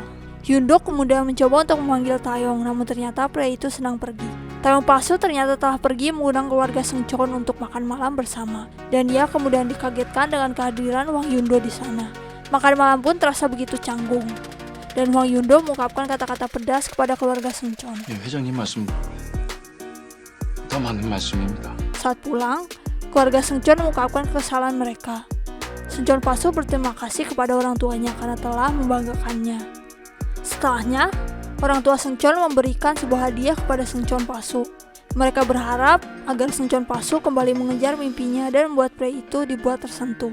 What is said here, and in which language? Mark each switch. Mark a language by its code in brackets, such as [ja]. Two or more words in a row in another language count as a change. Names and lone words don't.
[id] Yundo kemudian mencoba untuk memanggil Taeyong, namun ternyata pria itu sedang pergi. Taeyong Pasu ternyata telah pergi mengundang keluarga Seungcheon untuk makan malam bersama, dan ia kemudian dikagetkan dengan kehadiran Wang Yundo di sana. Makan malam pun terasa begitu canggung, dan Wang Yundo mengungkapkan kata-kata pedas kepada keluarga Seungcheon. [ko] 회장님 말씀 더 맞는 말씀입니다. [id] Saat pulang, keluarga Seungcheon mengungkapkan kesalahan mereka. Seungcheon Pasu berterima kasih kepada orang tuanya karena telah membanggakannya. Setelahnya, orang tua Seungcheon memberikan sebuah hadiah kepada Seungcheon Pasu. Mereka berharap agar Seungcheon Pasu kembali mengejar mimpinya dan membuat pria itu dibuat tersentuh.